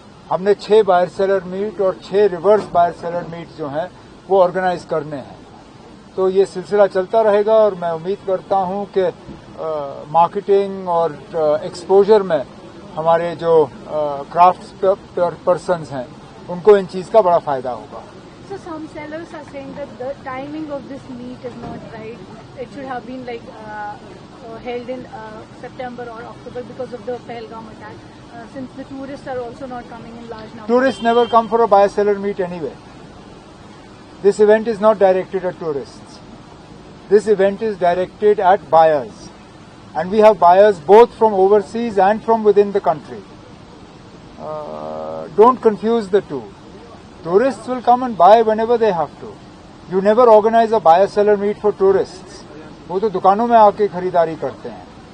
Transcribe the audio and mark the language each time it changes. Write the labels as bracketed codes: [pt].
[ur] ہم نے 6 buyer seller meat اور 6 ریورس بائر سیلر میٹ جو ہیں وہ آرگنائز کرنے ہیں، تو یہ سلسلہ چلتا رہے گا۔ اور میں امید کرتا ہوں کہ مارکیٹنگ اور ایکسپوجر میں ہمارے جو کرافٹ پرسنز ہیں ان کو ان چیز کا بڑا فائدہ ہوگا۔ [en] So some sellers are saying that the timing of this meet is not right. It should have been held in September or October because of the Pahalgam attack. Since the tourists are also not coming in large numbers. Tourists never come for a buyer-seller meet anyway. This event is not directed at tourists. This event is directed at buyers. And we have buyers both from overseas and from within the country. Don't confuse the two. Tourists will come and buy whenever they have to. You never organize a buyer-seller meet for tourists. [ur] وہ تو دکانوں میں آ کے خریداری کرتے ہیں.